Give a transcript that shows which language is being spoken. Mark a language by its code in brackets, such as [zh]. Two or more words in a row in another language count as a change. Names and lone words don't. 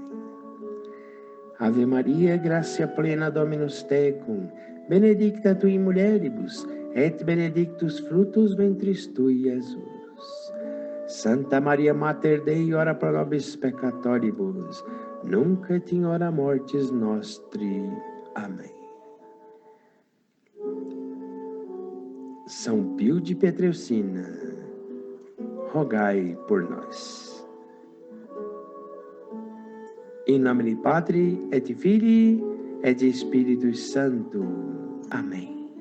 [la] Ave Maria, gratia plena Dominus tecum, benedicta tu in mulieribus, et benedictus fructus ventris tui, Iesus. Santa Maria Mater Dei, ora pro nobis peccatoribus, nunc et in hora mortis nostri. [pt] Amém. São Pio de Pietrelcina, rogai por nós. Em nome de Padre, [la] et Filii, et Spiritus Sancto. [pt] Amém.